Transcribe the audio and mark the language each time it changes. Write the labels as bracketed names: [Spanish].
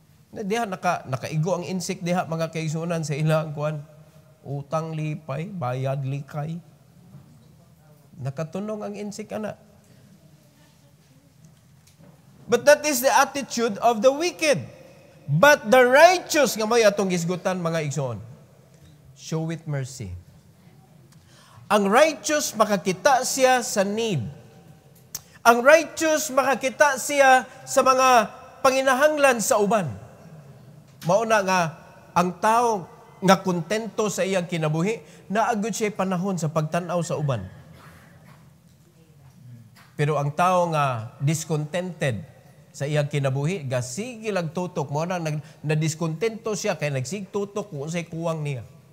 [Cebuano] Diha nakaigo ang insik diha mga kaigsunan sa ilang kuan. Utang lipay, bayad likay. Nakatunong ang insik ana. [English] But that is the attitude of the wicked. But the righteous, [Cebuano] nga may atong gisgutan mga igsoon, [English] show it mercy. [Cebuano] Ang righteous, makakita siya sa need. Ang righteous, makakita siya sa mga panginahanglan sa uban. Mauna nga, ang tao nga kontento sa iyang kinabuhi, naagod siya panahon sa pagtanaw sa uban. Pero ang tao nga discontented sa iyang kinabuhi, sige lang tutok mo na na-diskontento siya kay nagsigtutok kung unsay kuwang niya.